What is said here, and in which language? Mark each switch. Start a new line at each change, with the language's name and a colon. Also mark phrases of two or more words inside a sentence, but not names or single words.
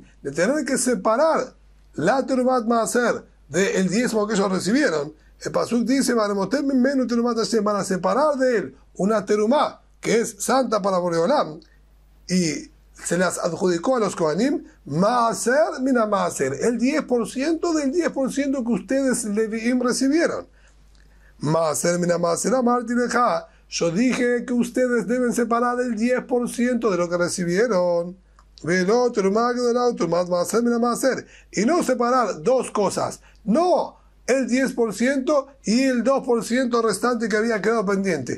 Spanish: de tener que separar la
Hebrew: תרומת מעשר
Spanish: del diezmo que ellos recibieron, el pasuk dice, van a separar de él una terumá que es santa para Boreolam, y se las adjudicó a los Kohanim,
Hebrew: מעשר מן המעשר,
Spanish: el 10% del 10% que ustedes Leviim recibieron.
Hebrew: מעשר מן המעשר אמרתי לך,
Spanish: yo dije que ustedes deben separar el 10% de lo que recibieron. Y no separar dos cosas, no el 10% y el 2% restante que había quedado pendiente.